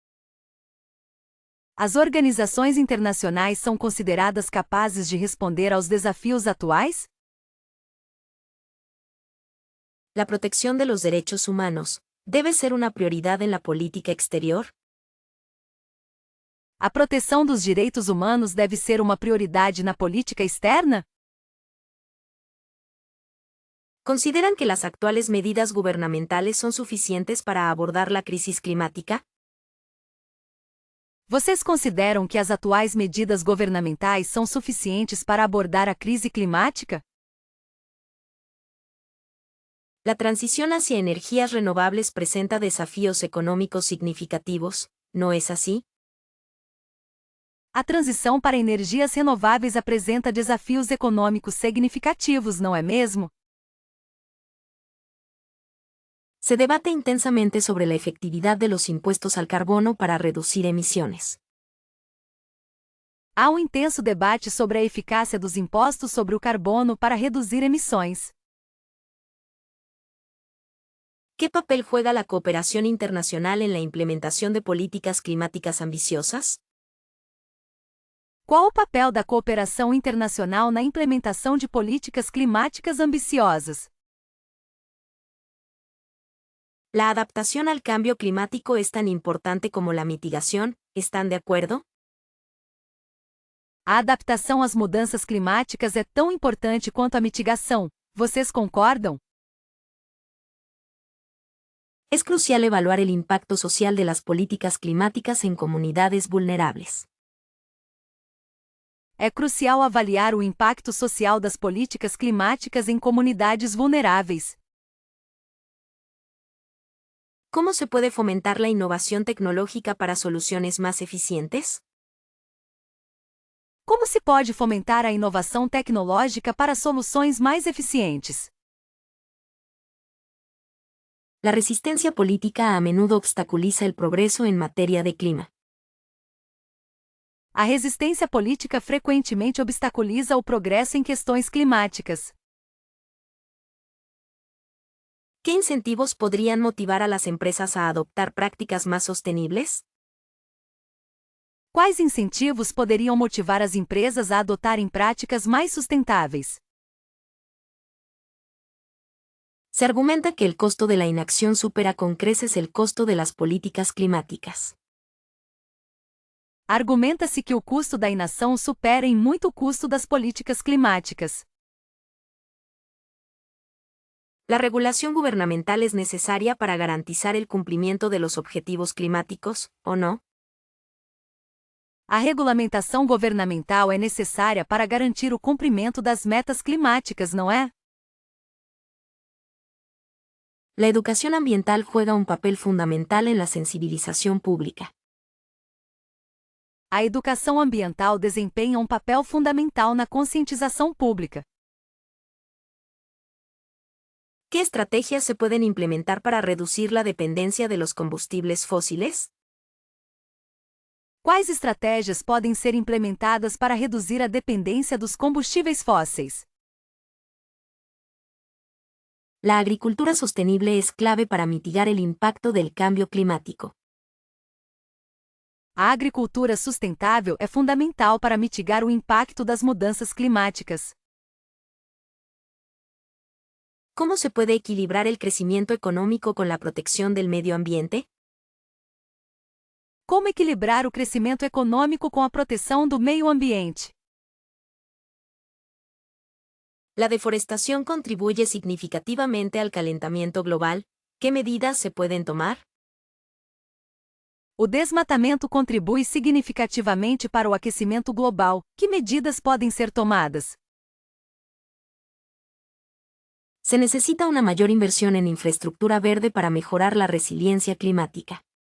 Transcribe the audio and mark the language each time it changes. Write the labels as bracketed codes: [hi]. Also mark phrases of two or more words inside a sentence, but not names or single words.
[pt] As organizações internacionais são consideradas capazes de responder aos desafios atuais? [es] ¿La protección de los derechos humanos debe ser una prioridad en la política exterior? [pt] A proteção dos direitos humanos deve ser uma prioridade na política externa? [es] ¿Consideran que las actuales medidas gubernamentales son suficientes para abordar la crisis climática? [pt] Vocês consideram que as atuais medidas governamentais são suficientes para abordar a crise climática? [es] La transición hacia energías renovables presenta desafíos económicos significativos, ¿no es así? [pt] A transição para energias renováveis apresenta desafios econômicos significativos, não é mesmo? [es] Se debate intensamente sobre la efectividad de los impuestos al carbono para reducir emisiones. [pt] Há um intenso debate sobre a eficácia dos impostos sobre o carbono para reduzir emissões. [es] ¿Qué papel juega la cooperación internacional en la implementación de políticas climáticas ambiciosas? [pt] Qual o papel da cooperação internacional na implementação de políticas climáticas ambiciosas? [es] ¿La adaptación al cambio climático es tan importante como la mitigación? ¿Están de acuerdo? [pt] A adaptação às mudanças climáticas é tão importante quanto a mitigação. Vocês concordam? [es] Es crucial evaluar el impacto social de las políticas climáticas en comunidades vulnerables. [pt] É crucial avaliar o impacto social das políticas climáticas em comunidades vulneráveis. [es] ¿Cómo se puede fomentar la innovación tecnológica para soluciones más eficientes? [pt] Como se pode fomentar a inovação tecnológica para soluções mais eficientes? [es] La resistencia política a menudo obstaculiza el progreso en materia de clima. [pt] A resistência política frequentemente obstaculiza o progresso em questões climáticas. [es] ¿Qué incentivos podrían motivar a las empresas a adoptar prácticas más sostenibles? [pt] Quais incentivos poderiam motivar as empresas a adotarem práticas mais sustentáveis? [es] Se argumenta que el costo de la inacción supera con creces el costo de las políticas climáticas. [pt] Argumenta-se que o custo da inação supera em muito o custo das políticas climáticas. [es] La regulación gubernamental es necesaria para garantizar el cumplimiento de los objetivos climáticos, ¿o no? [pt] A regulamentação governamental é necessária para garantir o cumprimento das metas climáticas, não é? [es] La educación ambiental juega un papel fundamental en la sensibilización pública. [pt] A educação ambiental desempenha um papel fundamental na conscientização pública. [es] ¿Qué estrategias se pueden implementar para reducir la dependencia de los combustibles fósiles? [pt] Quais estratégias podem ser implementadas para reduzir a dependência dos combustíveis fósseis? [es] La agricultura sostenible es clave para mitigar el impacto del cambio climático. [pt] A agricultura sustentável é fundamental para mitigar o impacto das mudanças climáticas. [es] ¿Cómo se puede equilibrar el crecimiento económico con la protección del medio ambiente? [pt] Como equilibrar o crescimento econômico com a proteção do meio ambiente? [es] La deforestación contribuye significativamente al calentamiento global. ¿Qué medidas se pueden tomar? [pt] O desmatamento contribui significativamente para o aquecimento global. Que medidas podem ser tomadas? [es] Se necesita una mayor inversión en infraestructura verde para mejorar la resiliencia climática.